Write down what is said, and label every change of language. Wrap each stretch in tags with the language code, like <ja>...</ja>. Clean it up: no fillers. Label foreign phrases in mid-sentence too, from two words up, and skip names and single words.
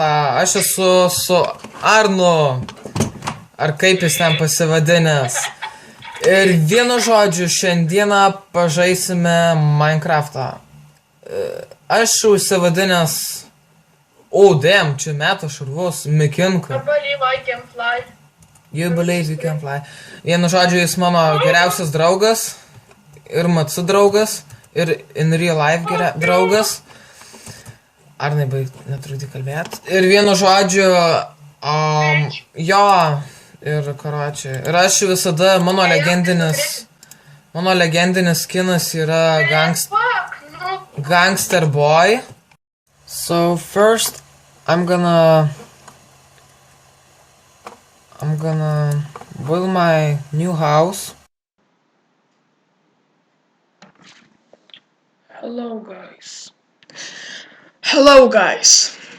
<lt>Aš esu su Arnu. Ar kaip jis ten pasivadinęs. Ir vienu žodžiu, šiandieną pažaisime Minecraftą. Aš užsivadinęs...</lt> <en>Oh, damn,</en> <lt>čia meta šarvus, Mikinku.</lt> <en>I believe I can fly. You believe you can fly.</en> <lt>Vienu žodžiu, jis mano geriausias draugas. Ir Matsu draugas. Ir</lt> <en>in real life</en> <lt>draugas. Arnai, netrūdį kalbėti. Ir vienu žodžiu, jo, ir karočiui. Ir aš visada, mano legendinis skinas yra Gangster Boy.</lt> <en>So first, I'm gonna build my new house. Hello guys.</en>